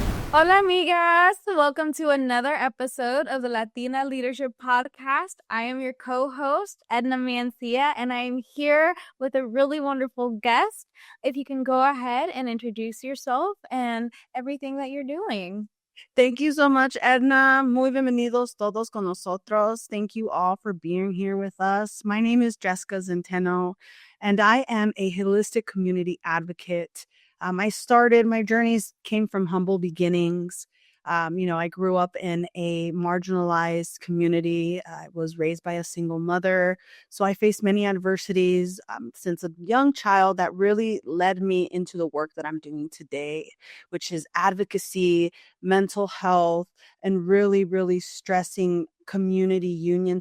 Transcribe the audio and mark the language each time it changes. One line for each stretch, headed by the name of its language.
Spanish: Hola, amigas.
English: Welcome to another episode of the Latina Leadership Podcast. I am your co-host, Edna Mancia, and I am here with a really wonderful guest. If you can go ahead and introduce yourself and everything that you're doing. Thank you so much, Edna.
Spanish: Muy bienvenidos todos con nosotros.
English: Thank you all for being here with us. My name is Jessica Zenteno, and I am a holistic community advocate. My journeys came from humble beginnings. I grew up in a marginalized community. I was raised by a single mother. So I faced many adversities since a young child that really led me into the work that I'm doing today, which is advocacy, mental health, and really, really stressing community union.